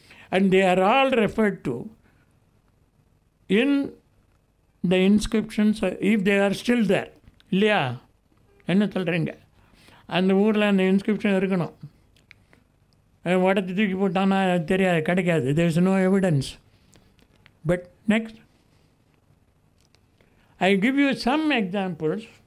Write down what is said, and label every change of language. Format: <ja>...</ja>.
<en>And they are all referred to in the inscriptions, if they are still there.</en> <ta>இல்லையா, என்ன சொல்கிறீங்க? அந்த ஊரில் அந்த இன்ஸ்கிரிப்ஷன் இருக்கணும். உடச்சி தூக்கி போட்டான்னா தெரியாது, கிடைக்காது.</ta> <en>there is no evidence. But next, I give you some examples.</en>